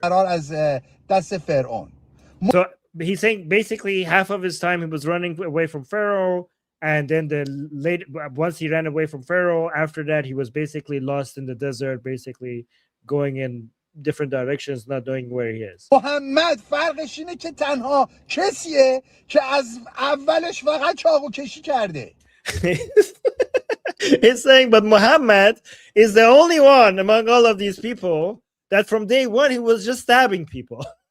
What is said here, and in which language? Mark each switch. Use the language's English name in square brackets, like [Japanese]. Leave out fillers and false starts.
[Persian] فرار از دست فرعون. [English] So he's saying basically half of his time he was running away from Pharaoh, and then once he ran away from Pharaoh, after that he was basically lost in the desert, basically going in different directions, not knowing where he is. [Persian] محمد فرقش اینه که تنها کسیه که از اولش فقط چاقو کشی کرده. [English] He's saying, but Muhammad is the only one among all of these people that from day one he was just stabbing people.